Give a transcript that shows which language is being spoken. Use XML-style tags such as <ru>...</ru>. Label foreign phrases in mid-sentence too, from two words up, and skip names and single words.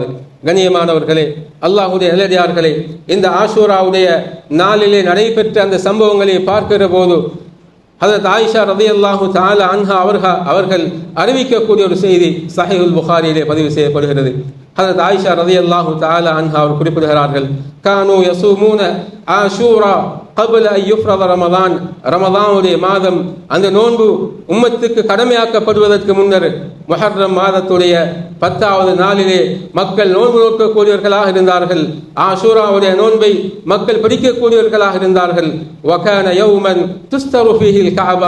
<ta>கண்ணியமானவர்களே, அல்லாஹ்வுடைய நல்லடியார்களே, இந்த ஆஷூராவுடைய நாளிலே நடைபெற்ற அந்த சம்பவங்களை பார்க்கிற போது ஹஜ்ரத் ஆயிஷா</ta> <ar>رضي الله تعالى عنها</ar> <ta>அவர்கள் அறிவிக்கக்கூடிய ஒரு செய்தி ஸஹீஹுல் புகாரியிலே பதிவு செய்யப்படுகிறது.</ta> <ar>ஹஜ்ரத் ஆயிஷா رضي الله تعالى عنها</ar> <ta>அவர் குறிப்பிடுகிறார்கள்,</ta> <ar>كانوا يصومون عاشوراء قبل أن يفرض رمضان.</ar> <ta>ரமதானுடைய மாதம் அந்த நோன்பு உம்மத்துக்கு கடமையாக்கப்படுவதற்கு முன்னர் முஹர்ரம் மாதத்துடைய 10வது நாளிலே மக்கள் நோன்பு நோக்கக்கூடியவர்களாக இருந்தார்கள். ஆஷூராவுடைய நோன்பை மக்கள் பிடிக்கக்கூடியவர்களாக இருந்தார்கள்.</ta> <ar>وكان يوما تستر فيه الكعبة.</ar>